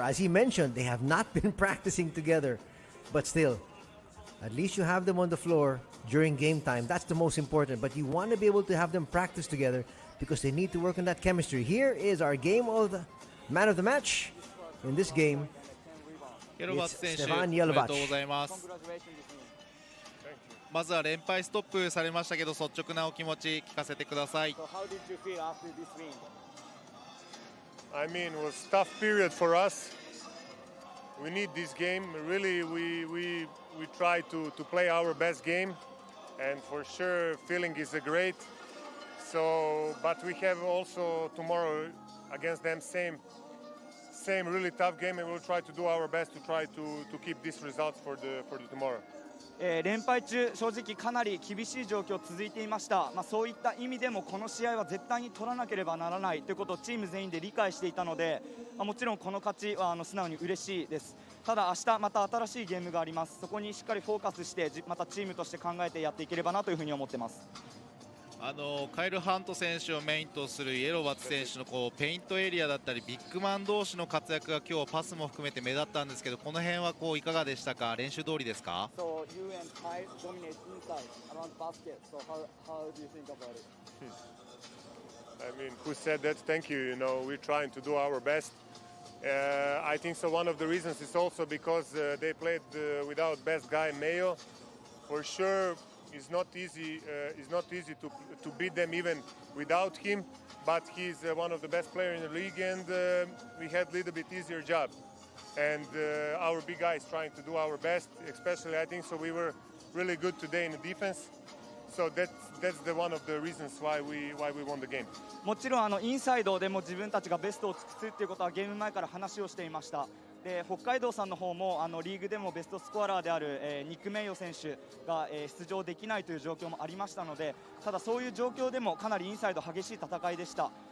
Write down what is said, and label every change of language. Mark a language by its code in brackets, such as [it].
[en] As he mentioned, they have not been practicing together, but still, at least you have them on the floor during game time. That's the most important, but you want to be able to have them practice together because they need to work on that chemistry. Here is our game of the man of the match in this game. [ja] イエロバッツ選手、 [en] Stevan [ja] おめ [en] Jelbac [ja] でとうございます。まずは連敗ストップされましたけど、率直なお気持ち聞かせてください。 [en] So how did you feel after this win? I mean, it was a tough period for us. We need this game. Really, we try to play our best game, and for sure, feeling is great. So, but we have also tomorrow against them same really tough game, and we'll try to do our best to try to keep these results for the tomorrow. [ja] 連敗中、正直かなり厳しい状況続いていました。そういった意味でもこの試合は絶対に取らなければならないということをチーム全員で理解していたので、もちろんこの勝ちは素直に嬉しいです。ただ明日また新しいゲームがあります。そこにしっかりフォーカスしてまたチームとして考えてやっていければなというふうに思ってます。カイル・ハント選手をメインとするイエロバッツ選手のペイントエリアだったりビッグマン同士の活躍が今日パスも含めて目立ったんですけど、この辺はいかがでしたか？練習通りですか？ [en] So you and Kyle dominate inside around basket. So how do you think about it? I mean, who said that? Thank you. You know, we're trying to do our best. I think so. One of the reasons is also because they played without best guy Mayo. For sure, it's not easy. It's not easy to beat them even without him. But he's one of the best players in the league, and we had a little bit easier job. And our big guys trying to do our best. Especially, I think so. We were really good today in the defense. So that's the one of the reasons why we won the game. [ja] もちろんインサイドでも自分たちがベストを尽くすっていうことはゲーム前から話をしていました。で北海道さんの方もリーグでもベストスコアラーである、ニック・メイヨ選手が、出場できないという状況もありましたので、ただそういう状況でもかなりインサイド激しい戦いでした。